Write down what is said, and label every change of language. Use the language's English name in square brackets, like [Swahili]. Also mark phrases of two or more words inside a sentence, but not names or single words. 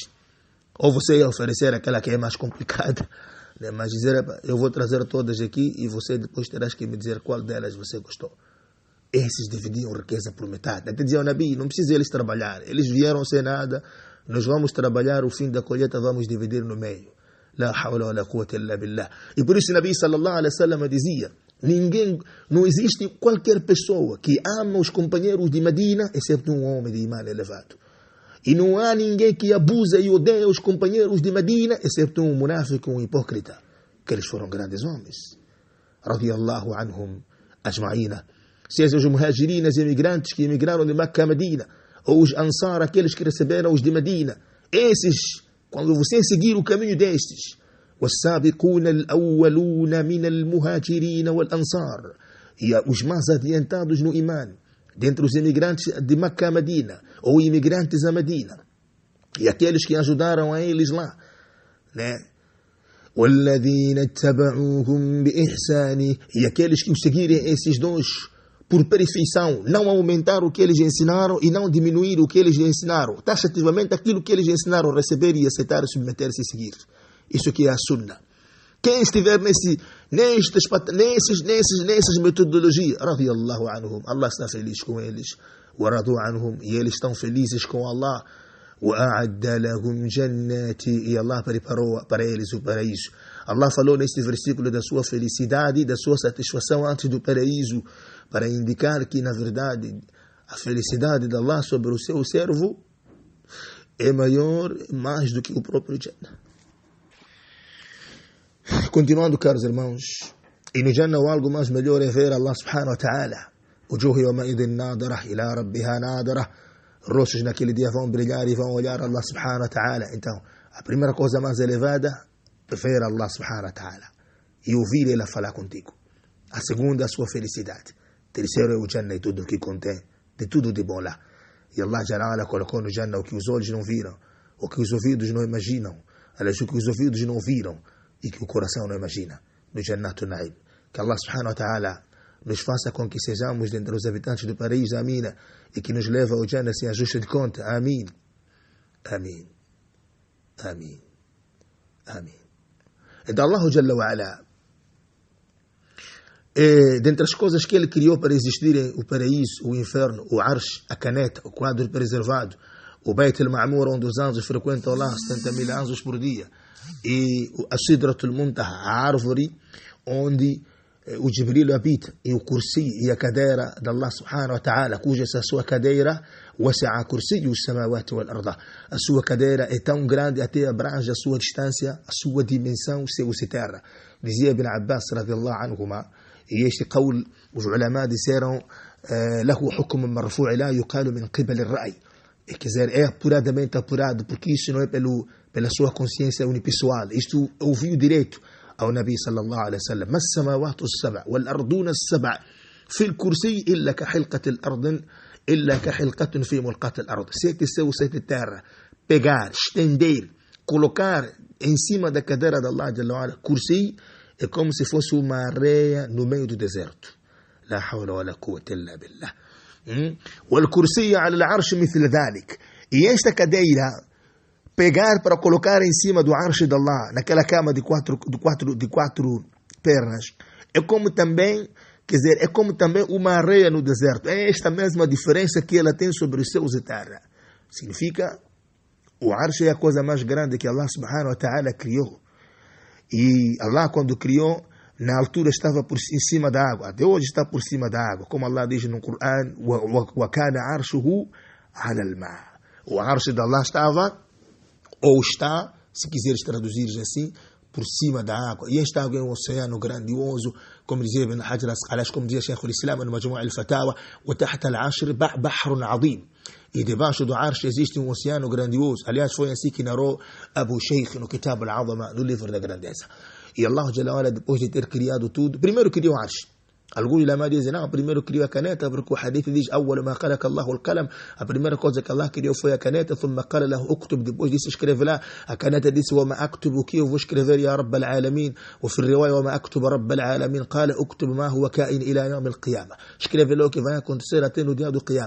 [Portuguese] Ou você ia oferecer aquela que é mais complicada, né? Mas dizer, eu vou trazer todas aqui e você depois terás que me dizer qual delas você gostou. Esses dividiam riqueza por metade. Até diziam, Nabi, não precisa eles trabalhar. Eles vieram sem nada. Nós vamos trabalhar, o fim da colheita vamos dividir no meio. [Arabic] لا حول ولا قوة إلا بالله. [Portuguese] E por isso Nabi [Arabic] صلى الله عليه وسلم [Portuguese] dizia, não existe qualquer pessoa que ama os companheiros de Medina, exceto um homem de imã elevado. E não há ninguém que abusa e odeia os companheiros de Medina, exceto um munáfico, um hipócrita. Que eles foram grandes homens. [Arabic] رضي الله عنهم أجمعين. [Portuguese] Seja os muhajirinas, imigrantes que emigraram de Meca a Medina, ou os Ansar, aqueles que receberam os de Medina. Esses, quando você seguir o caminho destes, [Arabic] والسابقون الأولون من المهاجرين والأنصار, [Portuguese] e os mais adiantados no imã, dentre os imigrantes de Meca a Medina, ou imigrantes a Medina, e aqueles que ajudaram a eles lá, né? [Arabic] والذين اتبعوهم بإحسان, [Portuguese] e aqueles que seguirem esses dois por perfeição, não aumentar o que eles ensinaram e não diminuir o que eles ensinaram. Taxativamente aquilo que eles ensinaram, receber e aceitar, submeter-se e seguir. Isso que é a Sunnah. Quem estiver nessas metodologias, [Arabic] رضي الله عنهم, [Portuguese] Allah está feliz com eles. [Arabic] ورضوا عنهم, [Portuguese] e eles estão felizes com Allah. [Arabic] وأعد لهم جنات, [Portuguese] e Allah preparou para eles o paraíso. Allah falou neste versículo da sua felicidade, da sua satisfação antes do paraíso, para indicar que, na verdade, a felicidade de Allah sobre o seu servo é maior, mais do que o próprio Jannah. Continuando, caros irmãos, e no Jannah algo mais melhor é ver Allah [Arabic] سبحانه وتعالى. وجوه يومئذ ناضرة إلى ربها ناظرة. [Portuguese] Rostos naquele dia vão brilhar e vão olhar Allah [Arabic] سبحانه وتعالى. [Portuguese] Então, a primeira coisa mais elevada é ver Allah [Arabic] سبحانه وتعالى [Portuguese] e ouvir Ele falar contigo. A segunda, a sua felicidade. Terceiro é o Jannah e tudo o que contém, de tudo de bom lá. E Allah Jalla colocou no Jannah o que os olhos não viram, o que os ouvidos não imaginam, aliás, o que os ouvidos não viram e que o coração não imagina. No [Arabic] جنة النعيم. [Portuguese] Que Allah [Arabic] سبحانه وتعالى [Portuguese] nos faça com que sejamos dentre os habitantes do paraíso, amém, e que nos leve ao Jannah sem ajuste de conta, amém. Amém. Amém. Amém. Então Allah [Arabic] جل وعلا, [Portuguese] dentre as coisas que Ele criou para existirem o paraíso, o inferno, o arsh, a caneta, o quadro preservado, o Beit al-Ma'mur, onde os anjos frequentam lá 70.000 anjos por dia, e a Sidratul Muntaha, a árvore onde o Jibril habita, e o Kursi e a cadeira de Allah [Arabic] سبحانه وتعالى, [Portuguese] cuja essa sua cadeira [Arabic] وسع كرسيه السماوات والأرض. [Portuguese] A sua cadeira é tão grande até abrange a sua distância, a sua dimensão, céus e terra. Dizia Ibn Abbas [Arabic] رضي الله عنهما, [Portuguese] e este qawl, os ulama disseram, [Arabic] له حكم مرفوع لا يقال من قبل الرأي. [Portuguese] Quer dizer, é apuradamente apurado, porque isso não é pela pela sua consciência unipessoal. Isto ouviu direito ao Nabi [Arabic] صلى الله عليه وسلم. ما السماوات السبع والأرضون السبع في الكرسي إلا كحلقة الأرض إلا كحلقة في ملقاة الأرض. [Portuguese] Sete céus, sete terra. Pegar, estender, colocar em cima da cadeira de Allah [Arabic] جل وعلا, [Portuguese] kursi, é como se fosse uma areia no meio do deserto. [Arabic] لا حول ولا قوة إلا بالله. والكرسي على العرش مثل ذلك. [Portuguese] E esta cadeira, pegar para colocar em cima do arche de Allah, naquela cama de quatro pernas, é como também, quer dizer, é como também uma areia no deserto. É esta mesma diferença que ela tem sobre os céus e terra. Significa, o arche é a coisa mais grande que Allah [Arabic] سبحانه وتعالى [Portuguese] criou. E Allah, quando criou, na altura estava em cima da água. Até hoje está por cima da água. Como Allah diz no Coran, [Arabic] وَكَانَ عَرْشُهُ عَلَى الْمَاءِ. [Portuguese] O arche de Allah estava, ou está, se quiseres traduzir assim, por cima da água. E esta água é um oceano grandioso, como dizia Ibn Hajar al-Asqalani, como dizia Sheikh al-Islam no Majmu' al-Fatawa, [Arabic] وَتَحْتَ الْعَشْرِ بَحْرٌ عَظِيمٌ. [Portuguese] E debaixo do arche existe um oceano grandioso. Aliás, foi assim que narrou Abu Shaykh no Kitab al-Azama, no livro da grandeza. E Allah [Arabic] جل وعلا, [Portuguese] depois de ter criado tudo, primeiro criou o arche. Alguns ulama dizem, não, primeiro criou a caneta, porque o hadith diz, [Arabic] أول ما خلق الله القلم, [Portuguese] a primeira coisa que Allah criou foi a caneta, [Arabic] ثم قال له اكتب, [Portuguese] depois disse, escreve lá, a caneta disse, [Arabic] وما أكتب, [Portuguese] o que eu vou escrever, [Arabic] يا رب العالمين, وفي الرواية, وما أكتب رب العالمين, قال اكتب ما هو كائن إلى يوم القيامة, [Portuguese] escreve lá o que vai acontecer até no dia do Qiyama.